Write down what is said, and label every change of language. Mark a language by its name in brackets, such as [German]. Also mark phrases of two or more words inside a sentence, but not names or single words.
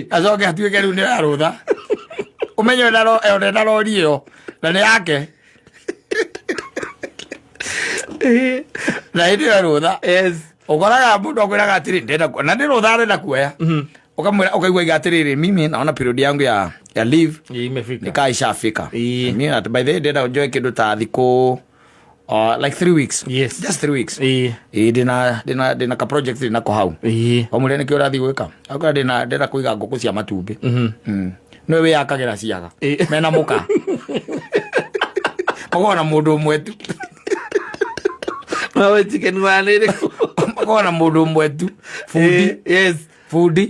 [Kikuyu] acoke atuĩke rĩu nĩ arũtha ũmenye ena rori ĩyo na nĩ yake na hĩndĩ ĩyo rũtha ũkoraga mũndũ akwĩraga atĩrĩ na nĩ rũtha arenda kuoya ũkaigua iga atĩrĩrĩ [Swahili] mimi naona period yangu ya leave [Kikuyu] nĩkaishafika [English] by the way [Kikuyu] ndĩrenda njoe kĩndũ ta thikũ [English] like 3 weeks just 3 weeks [Kikuyu] ndĩna ka project nako hau omũrĩa nĩkĩo ũrathiĩ gwĩka akorwo ndĩrenda kũiga ngũkũ cia matumbĩ nĩwe wĩyakagĩra ciaga mena mũka makorwo na mũndũ ũmwe tu makorwo na mũndũ ũmwe tu fundi